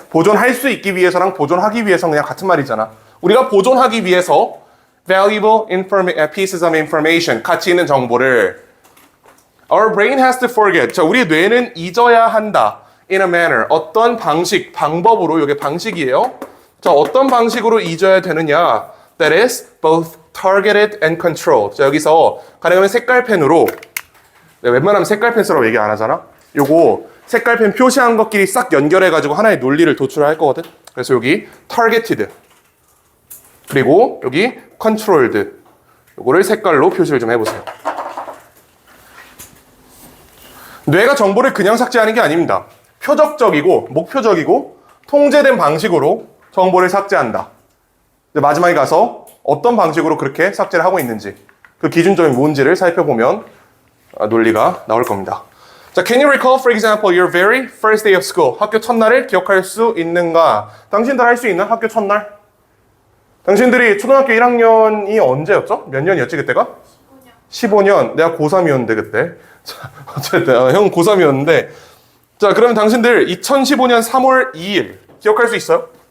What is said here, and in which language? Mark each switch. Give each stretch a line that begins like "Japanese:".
Korean: 보존할 수 있기 위해서랑 보존하기 위해서는 그냥 같은 말이잖아. 우리가 보존하기 위해서
English: valuable pieces of information,
Korean: 가치 있는 정보를
English: Our brain has to forget.
Korean: 자, 우리 뇌는 잊어야 한다.
English: In a manner.
Korean: 어떤 방식, 방법으로, 이게 방식이에요. 자, 어떤 방식으로 잊어야 되느냐.
English: That is both targeted and controlled.
Korean: 자, 여기서 가능하면 색깔펜으로, 웬만하면 색깔펜 쓰라고 얘기 안 하잖아. 요거 색깔펜 표시한 것끼리 싹 연결해가지고 하나의 논리를 도출할 거거든. 그래서 여기 targeted. 그리고 여기 controlled. 요거를 색깔로 표시를 좀 해보세요. 뇌가 정보를 그냥 삭제하는 게 아닙니다. 표적적이고 목표적이고 통제된 방식으로 정보를 삭제한다. 마지막에 가서 어떤 방식으로 그렇게 삭제를 하고 있는지 그 기준점이 뭔지를 살펴보면 논리가 나올 겁니다.
English: 자, can you recall, for example, your very first day of school?
Korean: 학교 첫날을 기억할 수 있는가? 당신들 할 수 있나? 학교 첫날? 당신들이 초등학교 1학년이 언제였죠? 몇 년이었지 그때가? 15년. 내가 고3이었는데 그때. 자, 어쨌든 형 고3이었는데 자, 그러면 당신들 2015년 3월 2일 기억할 수 있어요?